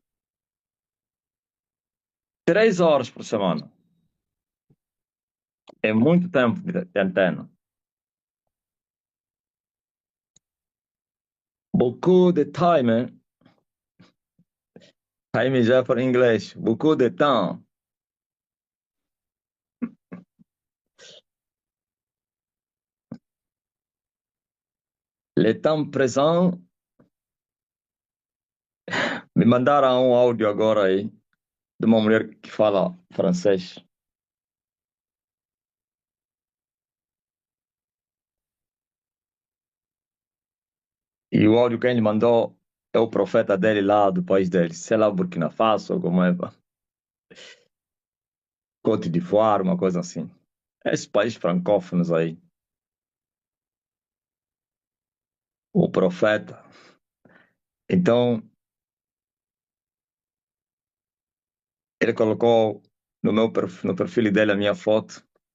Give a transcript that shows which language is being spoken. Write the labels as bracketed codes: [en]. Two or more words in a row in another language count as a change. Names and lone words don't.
[pt] 3 horas por semana. É muito tempo de antena. [fr] Beaucoup de time, hein? [pt] Time já para inglês. [fr] Beaucoup de temps. Le temps présent. [pt] Me mandaram um áudio agora aí de uma mulher que fala francês. E o áudio que ele mandou é o profeta dele lá do país dele. Sei lá, Burkina Faso, como é, pá. Côte d'Ivoire, uma coisa assim. Esses países francófonos aí. O profeta. Então, ele colocou no perfil dele a minha foto.